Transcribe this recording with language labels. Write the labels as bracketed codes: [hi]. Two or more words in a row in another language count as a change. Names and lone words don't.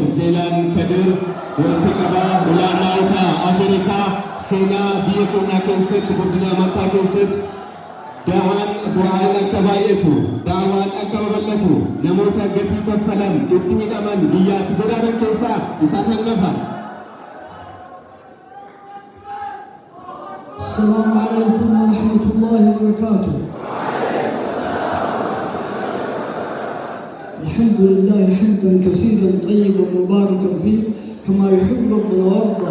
[om] Jailan Kadir walitti qabaa ulamaa'ota Afrikaa seenaa biyya keenyaa keessatti guddina amantaa keessatti du'aan akka baay'atu daawaan akka babal'atu namoota gatii kaffalan itti hidhaman biyyaatti godaanan keessaa isaan hangafa. [ar] السلام عليكم ورحمة الله وبركاته. الحمد لله حمدا كثيرا طيبا مباركا فيه كما يحب ربنا ويرضى.